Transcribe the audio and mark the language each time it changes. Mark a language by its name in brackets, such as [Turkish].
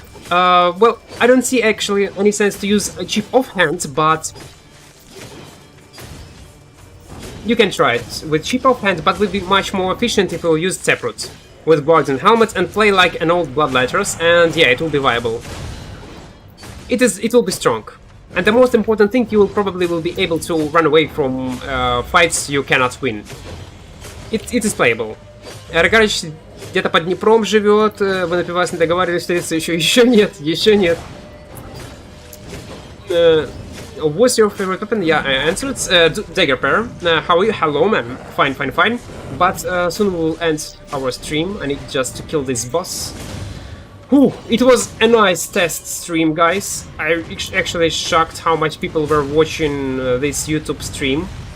[English] Well, I don't see actually any sense to use a chip offhand, but you can try it with chip offhand, but would be much more efficient if you use Taproot with Guardian Helmet and play like an old Bloodlighters, and yeah, it will be viable. It will be strong. And the most important thing, you will probably be able to run away from fights you cannot win. It is playable. [Russian] Рогарич где-то под Днепром живет, вы напивались, не договаривались встретиться, еще нет, еще нет. [English] What's your favorite weapon? Yeah, I answered. Dagger pair. How are you? Hello, man. Fine, fine, fine. But soon we'll end our stream. I need just to kill this boss. Whew, it was a nice test stream, guys. I actually shocked how much people were watching this YouTube stream.